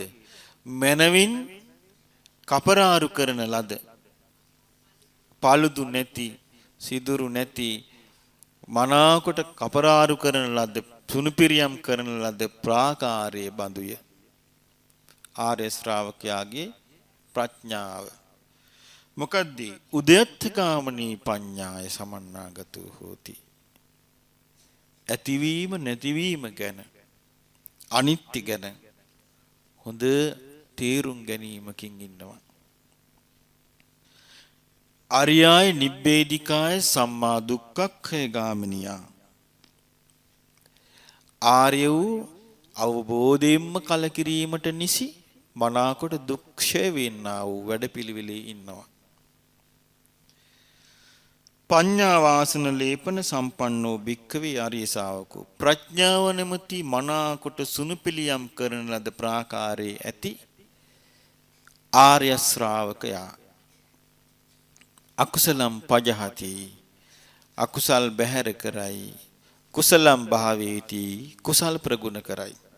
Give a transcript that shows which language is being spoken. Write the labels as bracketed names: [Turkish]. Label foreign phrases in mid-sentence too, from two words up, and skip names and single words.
[Sinhala] මනවින් කපරාරු කරන ලද paludu නැති, සිදුරු නැති, මනාකොට කපරාරු කරන ලද, තුනුපිරියම් කරන ලද ප්‍රාකාරයේ බඳුය. ආර්ය ශ්‍රාවකයාගේ ප්‍රඥාව. මොකද්ද? [Pali] උදයත්ථගාමිනී පඤ්ඤාය සමන්නාගතෝ හෝති. [Sinhala] ඇතිවීම නැතිවීම ගැන, අනිත්‍ය ගැන හොඳ තේරුම් ගැනීමකින් ඉන්නවා. [Pali] අරියාය නිබ්බේධිකාය සම්මා දුක්ඛක්ඛය ගාමිනියා. [Sinhala] ආර්ය වූ අවබෝධයෙන්ම කලකිරීමට නිසි මනාකොට දුක්ඛය වෙන්නා වූ වැඩපිළිවෙලේ ඉන්නවා. [Pali] පඤ්ඤා වාසන ලේපන සම්පන්නෝ භික්ඛවේ ආර්ය ශාවකෝ. [Sinhala] ප්‍රඥාව නැමැති මනාකොට සුනුපිලියම් කරන ලද ප්‍රාකාරයේ ඇති ආර්ය ශ්‍රාවකයා. [Pali] අකුසලම් පජහති. [Sinhala] අකුසල් බැහැර කරයි. [Pali] කුසලම් භාවේති. [Sinhala] කුසල් ප්‍රගුණ කරයි.